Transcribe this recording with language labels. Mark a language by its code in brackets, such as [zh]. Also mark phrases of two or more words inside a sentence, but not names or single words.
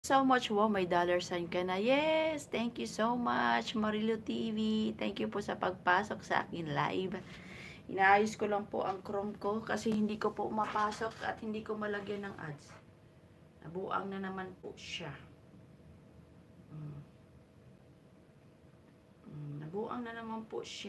[en] So much. Wow, [tl] may dollar sign ka na. [en] Yes, thank you so much, Marilo TV. Thank you [tl] po sa pagpasok sa akin live. Inaayos ko lang po ang Chrome ko kasi hindi ko po mapasok at hindi ko malagyan ng ads. Nabuang na naman po siya. Nabuang na naman po siya.